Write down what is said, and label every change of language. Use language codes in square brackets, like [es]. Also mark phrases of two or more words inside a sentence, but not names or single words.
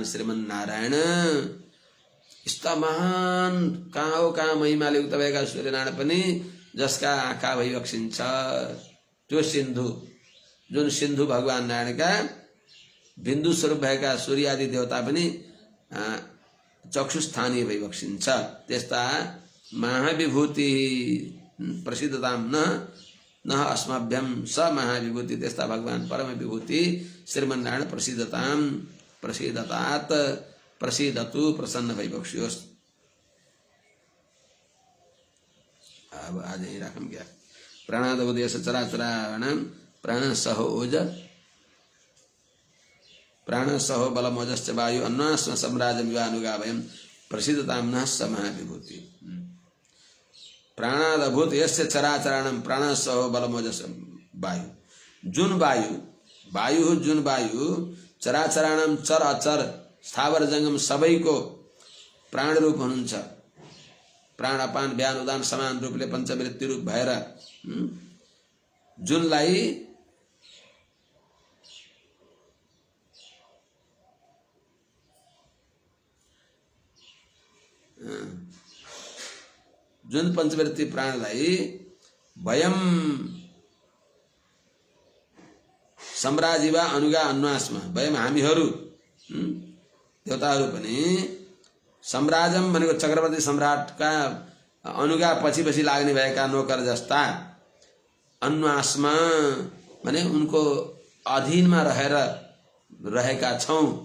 [ne] श्रीमन नारायण यस्ता महान कहाँ हो कहाँ महिमाले उक्त भएका सूर्यनारायण पनि जसका आँखा भइबक्सिन्छ त्यो सिन्धु जुन सिन्धु भगवान नारायणका बिन्दु स्वरूप भएका सूर्य आदि देवता पनि चक्षुस्थानीय भइबक्सिन्छ त्यस्ता महाविभूति [sa] प्रसिद्धताम न अस्मभ्यम स महाविभूति [ne] त्यस्ता भगवान परम विभूति श्रीमन नारायण [sa] प्रसिद्धताम प्रसिद्धतात प्रसिद्धतु [ne] प्रसन्न भइबक्सियोस्। अब आज यही राखौँ क्या। [sa] प्राणादवदेश चराचराणां प्राण सह ओज प्राण सहो बलमोजश्च वायु अन्वास्म सम्राजं विवानुगावयं प्रसिद्धतां नः स महाविभूति। प्राणादभूत यस्य चराचराणां प्राण सहो बलमोजस वायु [ne] जुन वायु जुन वायु चराचराणां चर अचर स्थावर जंगम सबैको प्राण रूप हुनुहुन्छ। प्राण अपान व्यान उदान समान रूपले पञ्चवृत्ति रूप भएर जुनलाई जुन पञ्चवृत्ति प्राणलाई [sa] वयम सम्राजिवा अनुगा अन्वास्म वयम [ne] हामीहरू देवताहरू पनि सम्राजम भनेको चक्रवर्ती सम्राटका अनुगा पछि पछि लाग्ने भएका नोकर जस्ता अन्वास्म भने उनको अधीनमा रहेका छौं